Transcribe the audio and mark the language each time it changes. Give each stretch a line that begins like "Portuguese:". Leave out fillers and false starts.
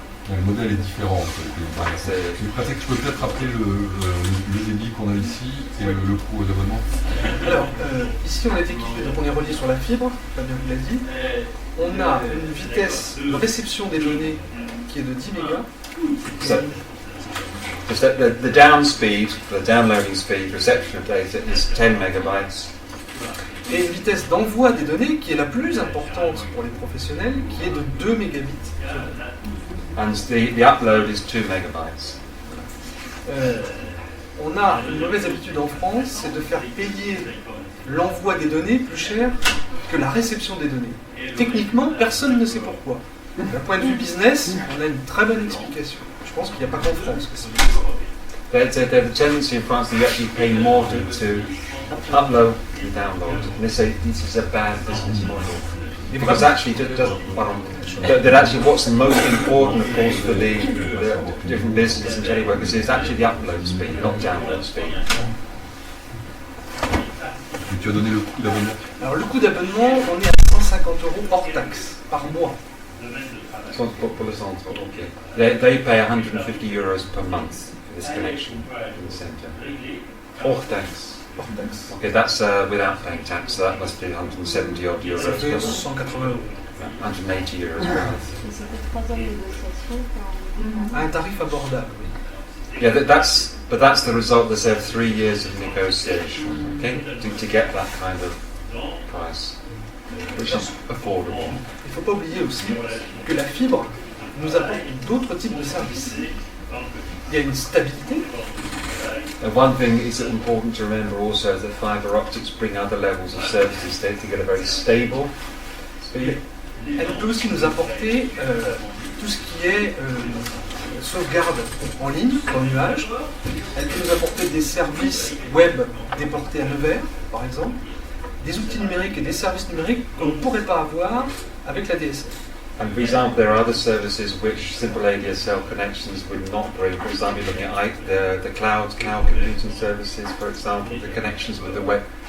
French: Le modèle est différent entre les Pays-Bas. Je pratique, je peux peut-être rappeler le débit qu'on a ici et le coût d'abonnement. Alors, ici on est équipé, donc on est relié sur la fibre, Fabien vous l'a dit. On a une vitesse de réception des données qui est de 10 mégas.
English: So the down speed, the downloading speed, reception of data is 10 megabytes.
French: Et une vitesse d'envoi des données qui est la plus importante pour les professionnels, qui est de 2 mégabits.
English: And the upload is 2 megabytes.
French: On a une mauvaise habitude en France, c'est de faire payer l'envoi des données plus cher que la réception des données. Techniquement, personne ne sait pourquoi. D'un point de vue business, on a une très bonne explication. Je pense qu'il n'y a pas qu'en France que c'est.
English: There's a tendency in France to actually pay more to upload than download. And they say this is a bad business model. Because actually, that actually what's the most important, of course, for the different businesses and teleworkers is actually the upload speed, not download speed.
French: Et tu as donné le coût d'abonnement? Alors le coût d'abonnement, on est à 150 € hors taxe par mois. Pour le centre, okay.
English: They pay 150 euros per month for this connection in the centre.
French: Hors taxe.
English: Okay, that's without paying tax, so that must be 170 odd euros.
French: Ça fait
English: per month.
French: 180 €.
English: 180 euros per month.
French: C'était 3 ans de négociation pour À un tarif abordable, oui.
English: Yeah, but that's the result. There's 3 years of negotiation, okay, to get that kind of price, which is affordable.
French: Il ne faut pas oublier aussi que la fibre nous apporte d'autres types de services. Il y a une stabilité.
English: One thing is important to remember also is that fibre optics bring other levels of services. They get a very stable speed.
French: Elle peut aussi nous apporter tout ce qui est sauvegarde en ligne, dans le nuage. Elle peut nous apporter des services web déportés à Nevers, par exemple, des outils numériques et des services numériques qu'on ne pourrait pas avoir avec la DSL.
English: And for example, there are other services which simple ADSL connections would not bring. For example, looking at the cloud computing services, for example, the connections with the web.